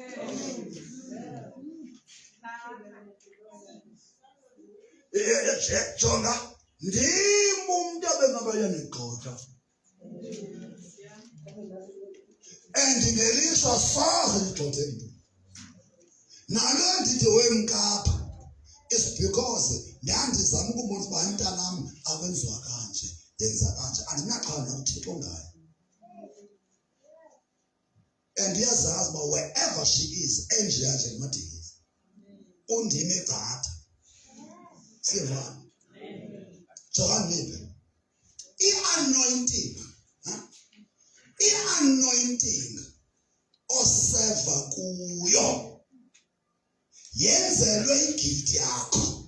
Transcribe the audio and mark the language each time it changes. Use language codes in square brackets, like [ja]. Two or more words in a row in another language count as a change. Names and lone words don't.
[xh] Jonga, ndim umuntu abengabaya negxotha. Ngelishwa soze ligxothe into. Nalo ndithi wemkapha [en] is because [xh] ndandizama ukubona uba umntanam akwenziwa kanje, yenza kanje, andinaqhala nomthetho ngayo. And yazazi uba [en] wherever she is, [xh] enjeya nje nguMadikiza. Undime egcatha. Siyevana. Jokani i-anointing oseva kuyo yenzelwe igift yakho.